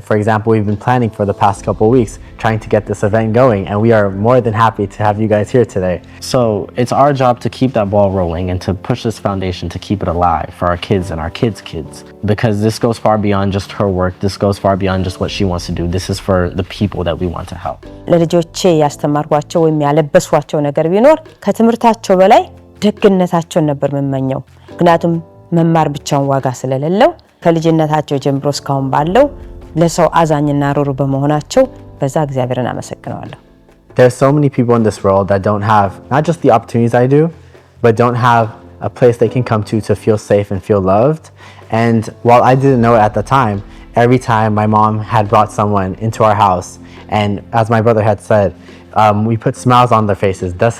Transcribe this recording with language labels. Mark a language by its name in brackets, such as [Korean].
[English] For example, we've been planning for the past couple of weeks trying to get this event going, and we are more than happy to have you guys here today. So it's our job to keep that ball rolling and to push this foundation to keep it alive for our kids and our kids' kids, because this goes far beyond just her work. This goes far beyond just what she wants to do. This is for the people that we want to help. [Amharic] ለልጆቼ ያስተማርኳቸው ወይም ያለበስኳቸው ነገር ቢኖር ከትምህርታቸው በላይ ደግነታቸው ነበር መመኘው። ምክንያቱም መማር ብቻውን ዋጋ ስለሌለው ከልጅነታቸው ጀምሮ እስካሁን ባለው ለሰው አዛኝና ሩሩ በመሆናቸው በዛ እግዚአብሔርን አመሰግናለሁ። [English] There's so many people in this world that don't have not just the opportunities I do, but don't have a place they can come to feel safe and feel loved. And while I didn't know it at the time, every time my mom had brought someone into our house, and as my brother had said, we put smiles on their faces.